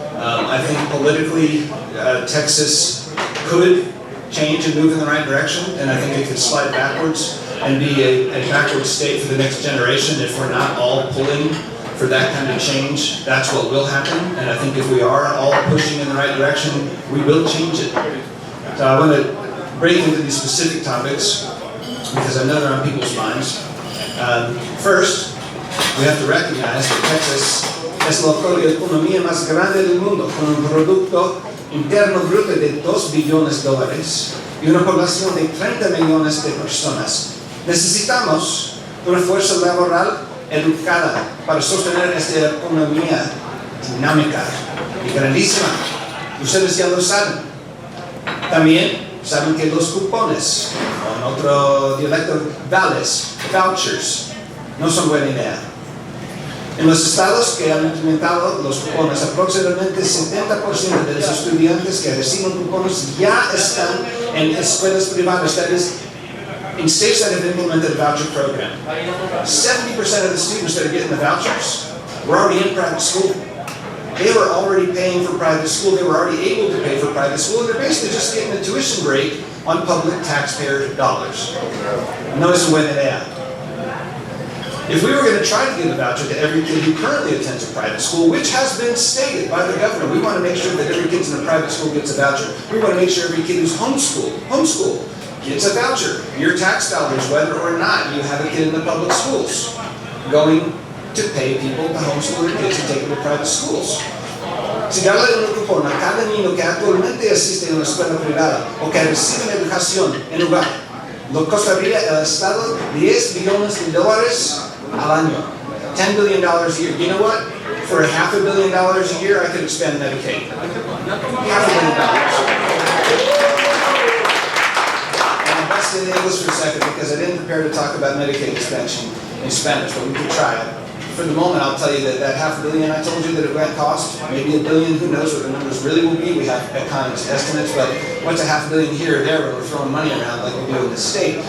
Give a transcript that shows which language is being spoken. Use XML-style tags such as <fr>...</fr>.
<en>I think politically, Texas could change and move in the right direction, and I think it could slide backwards and be a backward state for the next generation if we're not all pulling for that kind of change. That's what will happen, and I think if we are all pushing in the right direction, we will change it. So I want to break into these specific topics because I know they're on people's minds. First, we have to recognize that</en> <es>Texas es la economía más grande del mundo, con un producto interno bruto de 2 billones de dólares y una población de 30 millones de personas. Necesitamos una fuerza laboral educada para sostener esta economía dinámica y grandísima. Ustedes ya lo saben. También saben que los cupones, o en otro dialecto, vales, vouchers, no son buena idea. En los estados que han implementado los cupones, aproximadamente 70% de los estudiantes que reciben cupones ya están en escuelas privadas.</es> <en>That is, in states that have implemented a voucher program, 70% of the students that are getting the vouchers were already in private school. They were already paying for private school. They were already able to pay for private school. And they're basically just getting a tuition break on public taxpayer dollars.</en> <es>No es buena idea.</es> <en>If we were going to try to give a voucher to every kid who currently attends a private school, which has been stated by the governor, we want to make sure that every kid in a private school gets a voucher. We want to make sure every kid who's homeschooled gets a voucher. Your tax dollars, whether or not you have a kid in the public schools, going to pay people to homeschool their kids and take them to private schools.</en> <es>Si darle un cupón a cada niño que actualmente asiste a una escuela privada o que recibe educación en lugar, lo costaría el Estado 10 billones de dólares al año.</es> <en>$10 billion a year. You know what? For $500 million a year, I could expand Medicaid. $500 million. And I'm busting in English for a second because I didn't prepare to talk about Medicaid expansion in Spanish, but we could try it. For the moment, I'll tell you that $500 million I told you that it might cost, maybe $1 billion, who knows what the numbers really will be. We have economists' estimates, but what's $500 million here or there when we're throwing money around like we do in the state?</en>